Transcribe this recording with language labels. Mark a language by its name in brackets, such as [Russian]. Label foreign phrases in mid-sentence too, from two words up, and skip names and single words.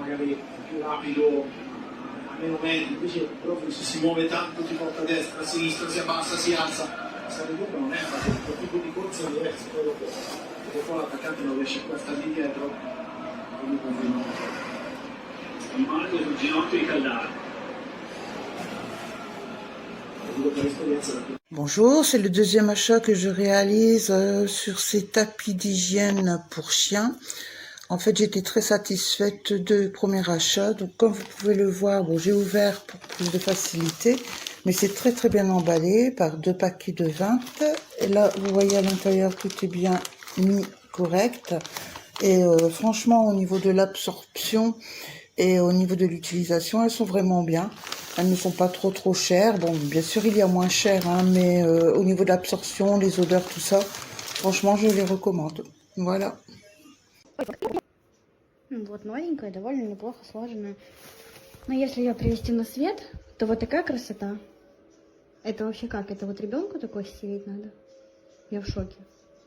[Italian] Magari è più rapido, a meno metri, invece Dumfries si muove tanto, ti porta a destra, a sinistra, si abbassa, si alza. Stare dietro non è facile, il tipo di corsa è diverso, poi dopo perché poi l'attaccante non riesce a stare lì dietro, quindi continua. Rimane sul ginocchio di Caldara. [French] Bonjour, c'est le deuxième achat que je réalise sur ces tapis d'hygiène pour chiens. En fait, j'étais très satisfaite du premier achat. Donc, comme vous pouvez le voir, bon, j'ai ouvert pour plus de facilité, mais c'est très très bien emballé par 2 paquets de 20. Et là, vous voyez à l'intérieur, tout est bien mis correct. Et franchement, au niveau de l'absorption et au niveau de l'utilisation, elles sont vraiment bien. Elles ne sont pas trop chères. Bon, bien sûr, il y a moins cher, hein, mais au niveau de l'absorption, les odeurs, tout ça, franchement, je les recommande. Voilà. [Russian] Вот новенькая, довольно неплохо сложенная. Но если ее привести на свет, то вот такая красота. Это вообще как? Это вот ребенку такой стелить надо? Я в шоке.